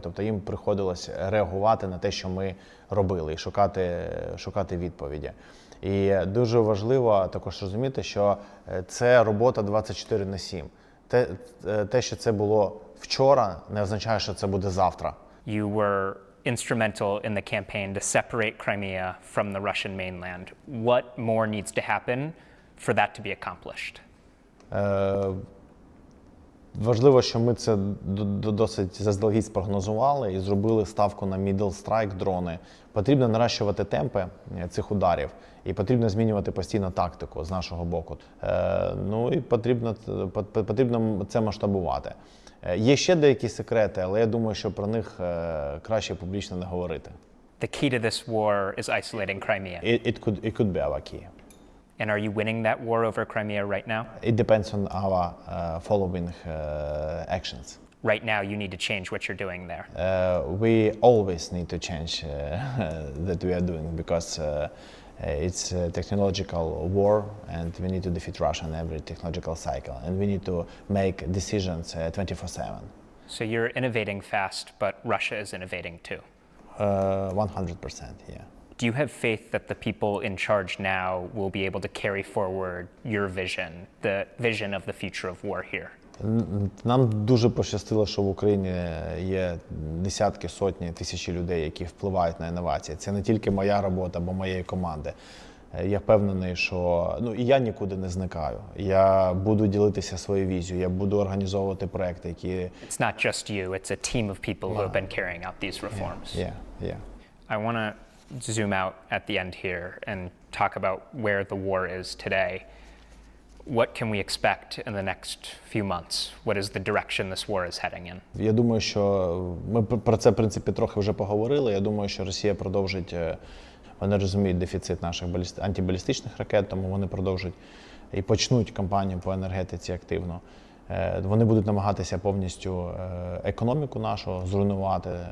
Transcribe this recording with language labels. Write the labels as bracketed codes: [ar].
[uk] Тобто їм приходилось реагувати на те, що ми робили, і шукати відповіді. І дуже важливо також розуміти, що це робота 24/7. Те, що це було вчора, не означає, що це буде завтра. [en] You were instrumental in the campaign to separate Crimea from the Russian mainland. What more needs to happen for that to be accomplished? [uk] Важливо, що ми це досить заздалегідь спрогнозували і зробили ставку на middle strike дрони. Потрібно наращувати темпи цих ударів і потрібно змінювати постійно тактику з нашого боку. Ну і потрібно це масштабувати. Є ще деякі секрети, але я думаю, що про них краще публічно не говорити. [en] The key to this war is isolating Crimea. It could be our key. And are you winning that war over Crimea right now? It depends on our following actions. Right now, you need to change what you're doing there. We always need to change that we are doing because it's a technological war and we need to defeat Russia in every technological cycle and we need to make decisions 24/7. So you're innovating fast, but Russia is innovating too. 100%, yeah. Do you have faith that the people in charge now will be able to carry forward your vision, the vision of the future of war here? [uk] Нам дуже пощастило, що в Україні є десятки, сотні, тисячі людей, які впливають на інновації. Це не тільки моя робота або моєї команди. Я впевнений, що і я нікуди не зникаю. Я буду ділитися своєю візією, я буду організовувати проекти, які... [en] It's not just you, it's a team of people who have been carrying out these reforms. Yeah. I want to zoom out at the end here and talk about where the war is today. What can we expect in the next few months? What is the direction this war is heading in? [uk] Я думаю, що ми про це, в принципі, трохи вже поговорили. Я думаю, що Росія продовжить, вони розуміють дефіцит наших антибалістичних ракет, тому вони продовжать і почнуть кампанію по енергетиці активно. Вони будуть намагатися повністю економіку нашу зруйнувати.